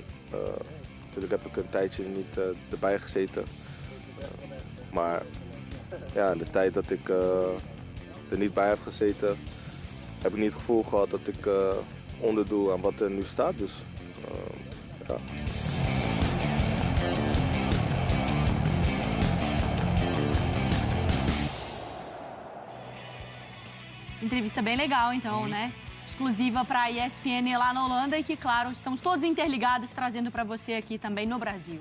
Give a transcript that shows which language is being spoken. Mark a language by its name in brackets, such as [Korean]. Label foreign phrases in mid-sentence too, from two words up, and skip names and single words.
[Dutch] Natuurlijk heb ik een tijdje niet erbij gezeten. Maar ja, in de tijd dat ik er niet bij heb gezeten, heb ik niet het gevoel gehad dat ik onderdoe aan wat er nu staat. Dus ja. [Portuguese] Entrevista bem legal, então, né? Exclusiva para a ESPN lá na Holanda e que, claro, estamos todos interligados trazendo para você aqui também no Brasil.